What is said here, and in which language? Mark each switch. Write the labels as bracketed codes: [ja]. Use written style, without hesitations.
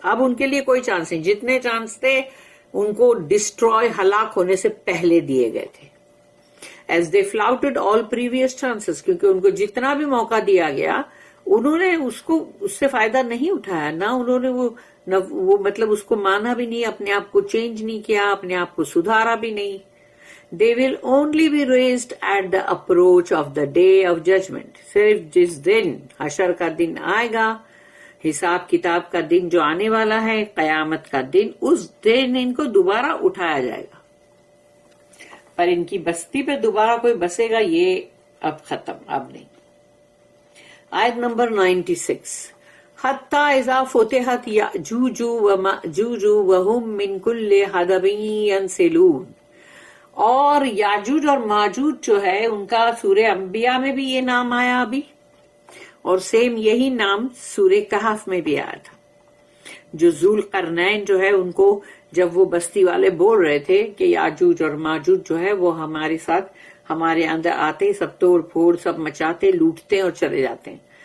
[ur] اب ان کے لیے کوئی چانس نہیں. جتنے چانس تھے ان کو ڈسٹروائے ہلاک ہونے سے پہلے دیے گئے تھے. [en] as they flouted all previous chances, [ur] کیونکہ ان کو جتنا بھی موقع دیا گیا انہوں نے اس سے فائدہ نہیں اٹھایا, نہ انہوں نے وہ مطلب اس کو مانا بھی نہیں, اپنے آپ کو چینج نہیں کیا, اپنے آپ کو سدھارا بھی نہیں. [en] They will only be raised at the approach of the day of judgment. [ur] صرف جس دن حشر کا دن آئے گا, حساب کتاب کا دن جو آنے والا ہے, قیامت کا دن, اس دن ان کو دوبارہ اٹھایا جائے گا. پر ان کی بستی پہ دوبارہ کوئی بسے گا یہ اب ختم, اب نہیں. آیت نمبر 96. [ar] حتی اذا فتحت یأجوج ومأجوج وهم من کل حدب ینسلون. [ur] اور یاجوج اور ماجوج جو ہے ان کا سورہ انبیاء میں بھی یہ نام آیا ابھی, اور سیم یہی نام سورہ کہف میں بھی آیا تھا. جو ذوالقرنین جو ہے ان کو جب وہ بستی والے بول رہے تھے کہ یاجوج اور ماجوج جو ہے وہ ہمارے ساتھ ہمارے اندر آتے, سب توڑ پھوڑ سب مچاتے, لوٹتے اور چلے جاتے ہیں.